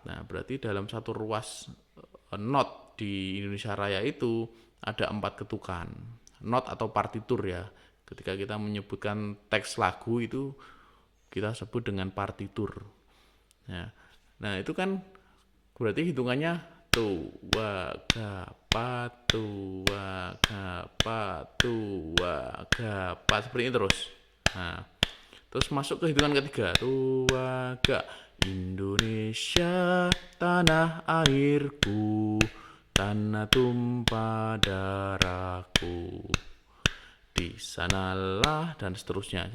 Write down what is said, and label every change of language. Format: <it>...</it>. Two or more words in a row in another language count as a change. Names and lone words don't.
<id>Nah, berarti dalam satu ruas not di Indonesia Raya itu ada 4 ketukan. Not atau partitur ya. Ketika kita menyebutkan teks lagu itu kita sebut dengan partitur. Nah, itu kan berarti hitungannya tua, ga, pa, tua, ga, pa, tua, ga, pa. Seperti ini terus. Nah, terus masuk ke hitungan ketiga. Tua, ga. Indonesia, tanah airku, tanah tumpah darahku, di sanalah, dan seterusnya.</id>